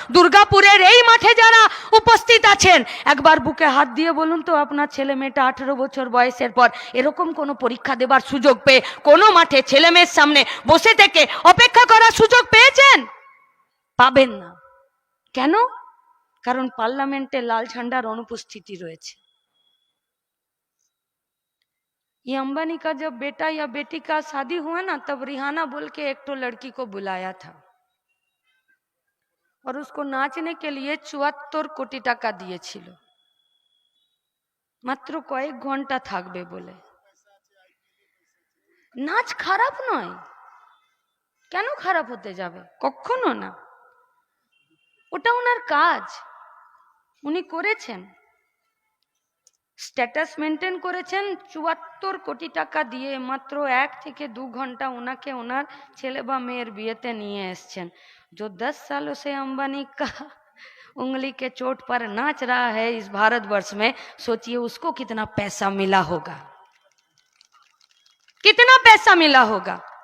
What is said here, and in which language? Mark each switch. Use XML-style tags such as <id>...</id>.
<bn>দুর্গাপুরের এই মাঠে যারা উপস্থিত আছেন, একবার বুকে হাত দিয়ে বলুন তো, আপনার ছেলে মেয়েটা 18 বছর বয়সের পর এরকম কোনো পরীক্ষা দেবার সুযোগ পেয়ে কোনো মাঠে ছেলে মেয়ের সামনে বসে থেকে অপেক্ষা করার সুযোগ পেয়েছেন? পাবেন না। কেন? কারণ পার্লামেন্টে লাল ঝান্ডার অনুপস্থিতি রয়েছে।</bn> <hi>ये अंबानी का जब बेटा या बेटी का शादी हुआ ना, तब रिहाना बोल के एक तो लड़की को बुलाया था और उसको नाचने के लिए 74 कोटी</hi> <bn>টাকা দিয়েছিল, মাত্র কয়েক ঘন্টা থাকবে বলে। নাচ খারাপ নয়, কেন খারাপ হতে যাবে? কখনো না। ওটা ওনার কাজ, উনি করেছেন, স্ট্যাটাস মেনটেন করেছেন। 74 কোটি টাকা দিয়ে মাত্র 1 থেকে 2 ঘন্টা ওনাকে ওনার ছেলে বা মেয়ের বিয়েতে নিয়ে এসছেন।</bn> <hi>जो 10 सालों से अंबानी का उंगली के चोट पर नाच रहा है इस भारतवर्ष में, सोचिए उसको कितना पैसा मिला होगा, कितना पैसा मिला होगा।</hi>